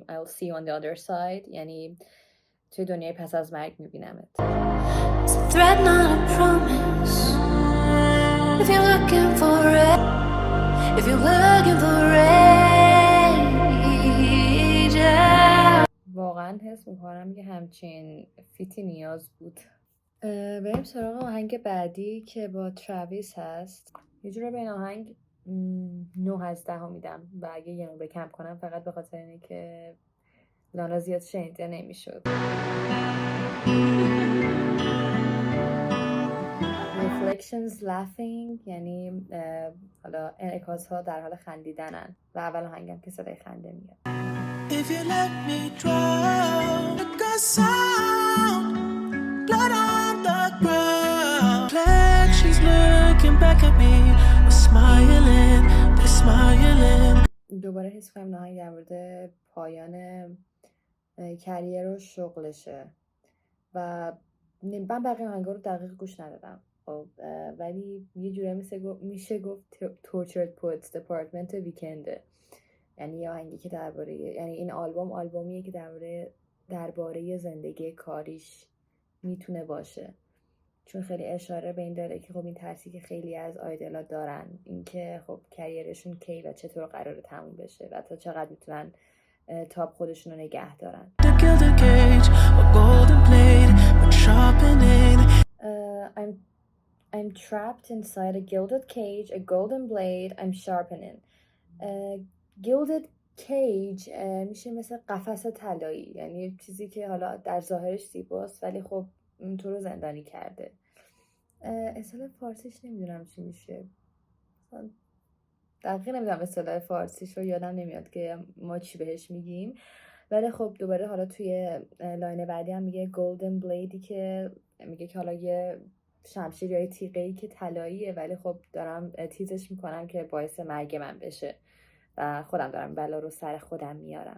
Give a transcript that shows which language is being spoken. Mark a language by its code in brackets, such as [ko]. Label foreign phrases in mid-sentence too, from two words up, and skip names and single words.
[en] I'll see you on the other side، [fa] یعنی توی دنیای پس از مرگ میبینمت. واقعا حس میکنم که همچین فیتی نیاز بود. بریم سراغ آهنگ بعدی که با تراویس هست. یه جوره به این آهنگ 9 از 10 میدم و اگه یه نمره کم کنم فقط به خاطر اینه که لانا زیاد شنیده نمیشد. [en] Reflections laughing [fa] یعنی حالا انعکاس ها در حال خندیدنن و اول آهنگم که صدای خنده میاد. [en] If you let me drown like a sound blood on the ground like she's looking back at me smiling they're smiling. [fa] دوباره حس کنم نهایی در مورد پایان کریر و شغلشه و من بقیه آهنگا رو دقیق گوش ندادم، ولی یه جوره میشه گفت Tortured Poets Department ویکنده، یعنی یه آهنگی که یعنی این آلبومیه که درباره زندگی کاریش میتونه باشه، چون خیلی اشاره به این داره که خب این ترسی که خیلی از آیدلا دارن، اینکه خب کریرشون کی و چطور قراره تموم بشه و تا چقدر میتونن تاپ خودشون رو نگه دارن. [en] I'm trapped inside a gilded cage, a golden blade I'm sharpening. gilded cage [fa] میشه مثل قفس طلایی، یعنی چیزی که حالا در ظاهرش زیباست ولی خب تو رو زندانی کرده. اصطلاح فارسیش نمیدونم چی میشه، دقیق نمیدونم اصطلاح فارسیش رو، یادم نمیاد که ما چی بهش میگیم، ولی خب دوباره حالا توی لاین بعدی هم میگه [en] golden blade [fa] ی که میگه که حالا یه شمشیر یا تیغه‌ای که طلاییه ولی خب دارم تیزش میکنم که باعث مرگ من بشه و خودم دارم بلا رو سر خودم میارم.